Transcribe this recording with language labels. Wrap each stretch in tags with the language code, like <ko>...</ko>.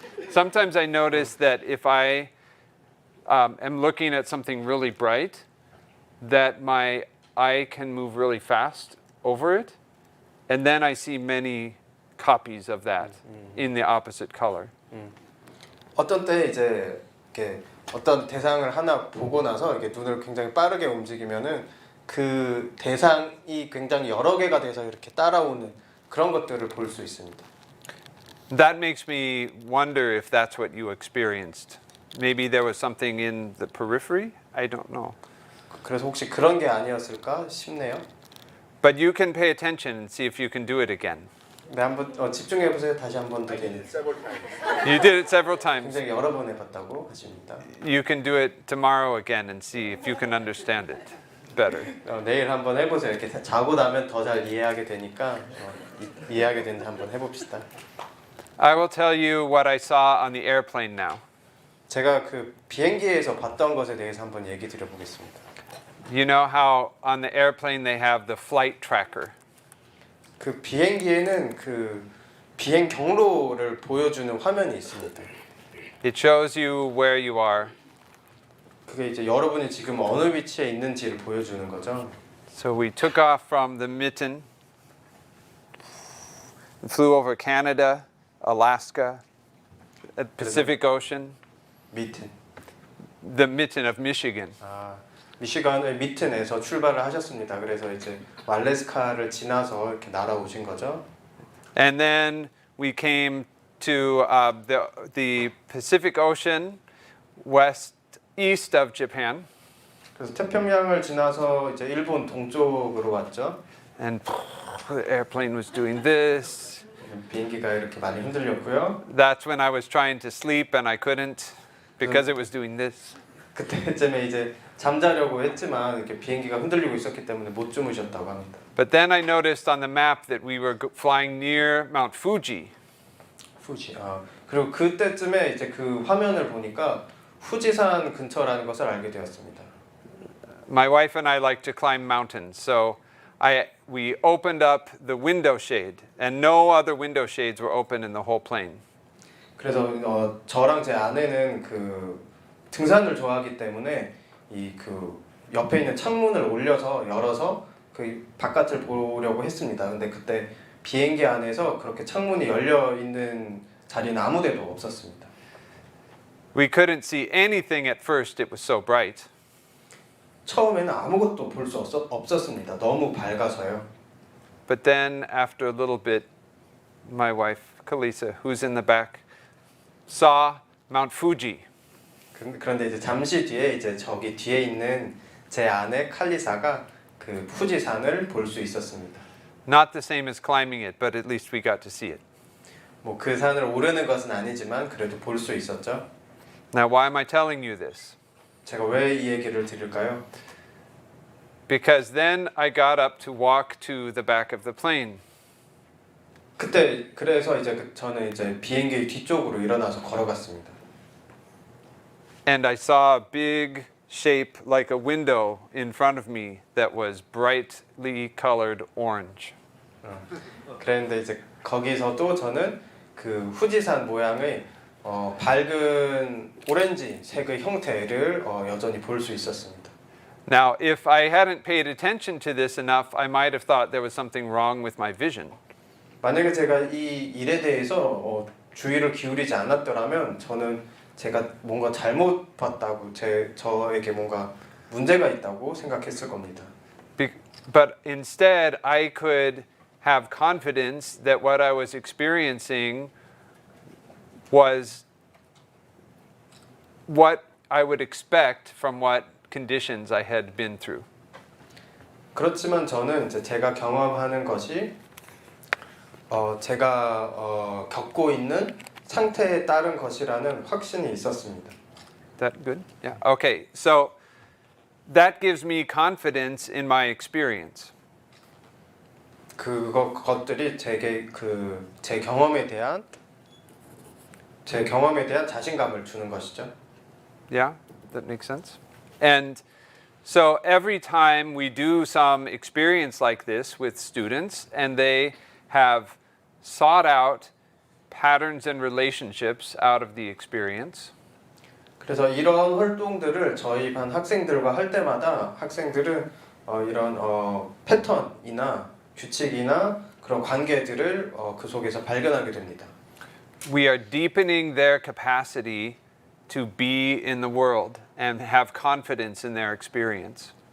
<en>Sometimes I notice that if I am looking at something really bright, that my eye can move really fast over it, and then I see many copies of that in the opposite color.</en> <ko>어떤 때 이제 이렇게 어떤 대상을 하나 보고 나서 이렇게 눈을 굉장히 빠르게 움직이면은 그 대상이 굉장히 여러 개가 돼서 이렇게 따라오는 그런 것들을 볼 수 있습니다.</ko> <en>That makes me wonder if that's what you experienced. Maybe there was something in the periphery? I don't know.</en> <ko>그래서 혹시 그런 게 아니었을까 싶네요.</ko> <en>But you can pay attention and see if you can do it again.</en> <ko>네, 한번 집중해 보세요. 다시 한번 더</ko> <en>Several times. You did it several times.</en> <ko>굉장히 여러 번 해봤다고 하십니다.</ko> <en>You can do it tomorrow again and see if you can understand it better.</en> <ko>내일 한번 해보세요. 이렇게 자고 나면 더 잘 이해하게 되니까 이해하게 되는지 한번 해봅시다.</ko> <en>I will tell you what I saw on the airplane now.</en> <ko>제가 그 비행기에서 봤던 것에 대해서 한번 얘기 드려보겠습니다.</ko> <en>You know how on the airplane they have the flight tracker.</en> <ko>그 비행기에는 그 비행 경로를 보여주는 화면이 있습니다.</ko> <en>It shows you where you are.</en> <ko>그게 이제 여러분이 지금 어느 위치에 있는지를 보여주는 거죠.</ko> <en>So we took off from the mitten, flew over Canada, Alaska, Pacific Ocean,</en> <ko>미튼.</ko> <en>the mitten of Michigan.</en> <ko>미시간의 미튼에서 출발을 하셨습니다. 그래서 이제 알래스카를 지나서 이렇게 날아오신 거죠.</ko> <en>And then we came to the Pacific Ocean, east of Japan.</en> <ko>그래서 태평양을 지나서 이제 일본 동쪽으로 왔죠.</ko> <en>And the airplane was doing this.</en> <ko>비행기가 이렇게 많이 흔들렸고요.</ko> <en>That's when I was trying to sleep and I couldn't because it was doing this.</en> <ko>그때쯤에 이제 잠자려고 했지만 이렇게 비행기가 흔들리고 있었기 때문에 못 주무셨다고 합니다.</ko> <en>But then I noticed on the map that we were flying near Mount Fuji.</en> <ko>후지. 그리고 그때쯤에 이제 그 화면을 보니까 후지산 근처라는 것을 알게 되었습니다.</ko> <en>My wife and I like to climb mountains, so we opened up the window shade, and no other window shades were open in the whole plane.</en> <ko>그래서 저랑 제 아내는 그 등산을 좋아하기 때문에 이 그 옆에 있는 창문을 열어서 그 바깥을 보려고 했습니다. 근데 그때 비행기 안에서 그렇게 창문이 열려 있는 자리는 아무데도 없었습니다.</ko> <en>We couldn't see anything at first, it was so bright.</en> <ko>처음에는 아무것도 볼 수 없었습니다. 너무 밝아서요.</ko> <en>But then after a little bit, my wife, Kalisa, who's in the back, saw Mount Fuji.</en> <ko>그런데 이제 잠시 뒤에 이제 저기 뒤에 있는 제 아내 칼리사가 그 후지산을 볼 수 있었습니다.</ko> <en>Not the same as climbing it, but at least we got to see it.</en> <ko>뭐 그 산을 오르는 것은 아니지만 그래도 볼 수 있었죠.</ko> <en>Now, why am I telling you this?</en> <ko>제가 왜 이 얘기를 드릴까요?</ko> <en>Because then I got up to walk to the back of the plane.</en> <ko>그때 그래서 이제 저는 이제 비행기 뒤쪽으로 일어나서 걸어갔습니다.</ko> <en>And I saw a big shape like a window in front of me that was brightly colored orange.</en> <ko>그랬는데 이제 거기서도 저는 그 후지산 모양의 밝은 오렌지 색의 형태를 여전히 볼 수 있었습니다.</ko> <en>Now, if I hadn't paid attention to this enough, I might have thought there was something wrong with my vision.</en> <ko>만약에 제가 이 일에 대해서 주의를 기울이지 않았더라면 저는 제가 뭔가 잘못 봤다고 저에게 뭔가 문제가 있다고 생각했을 겁니다.</ko> <en>But instead, I could have confidence that what I was experiencing was what I would expect from what conditions I had been through.</en> <ko>그렇지만 저는 이제 제가 경험하는 것이 제가 겪고 있는 상태에 따른 것이라는 확신이 있었습니다.</ko> <en>That good? Yeah. Okay. So that gives me confidence in my experience.</en> <ko>그것들이 제게 제 경험에 대한 자신감을 주는 것이죠.</ko> <en>Yeah, that makes sense. And so every time we do some experience like this with students and they have sought out patterns and relationships out of the experience.</en> <ko>그래서 이런 활동들을 저희 반 학생들과 할 때마다 학생들은 이런 패턴이나 규칙이나 그런 관계들을 그 속에서 발견하게 됩니다.</ko> <en>We are deepening their capacity to be in the world and have confidence in their experience.</en>